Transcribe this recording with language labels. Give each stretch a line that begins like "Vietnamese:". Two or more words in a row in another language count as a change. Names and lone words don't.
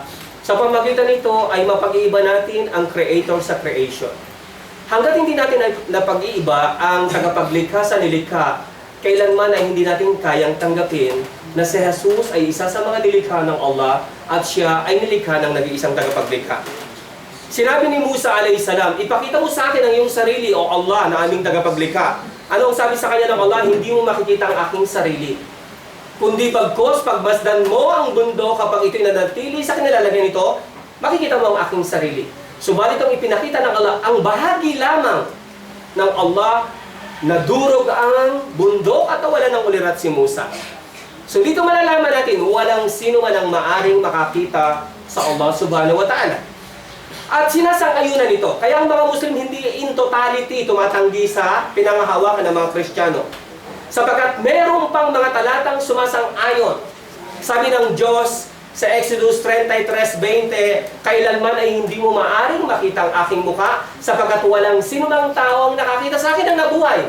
Filipino: Sa pamagitan nito ay mapag-iiba natin ang creator sa creation. Hanggat hindi natin napag-iiba ang tagapaglikha sa nilikha, kailanman ay hindi natin kayang tanggapin na si Jesus ay isa sa mga nilikha ng Allah at siya ay nilikha ng nag-iisang tagapaglikha. Sinabi ni Musa
Arabic: عليه السلام,
Filipino: ipakita mo sa akin ang iyong sarili o Allah na aming tagapaglikha. Ano ang sabi sa kanya ng Allah? Hindi mo makikita ang aking sarili. Kundi pagkos, pagmasdan mo ang bundok kapag ito'y nanatili sa kanilalagyan nito, makikita mo ang aking sarili. Subalit ang ipinakita ng Allah, ang bahagi lamang ng Allah na durog ang bundok at nawalan ng ulirat si Musa. So dito malalaman natin, walang sino man ang maaring makakita sa Allah
Arabic: سبحانه وتعالى.
Filipino: At sinasang-ayunan ito. Kaya ang mga Muslim hindi
English: in totality
Filipino: tumatanggi sa pinangahawakan ng mga Kristiyano. Sapagkat merong pang mga talatang sumasang-ayon. Sabi ng Diyos sa Exodus 33:20, kailanman ay hindi mo maaring makita ang aking mukha sapagkat walang sinumang tao ang nakakita sa akin ang nabuhay.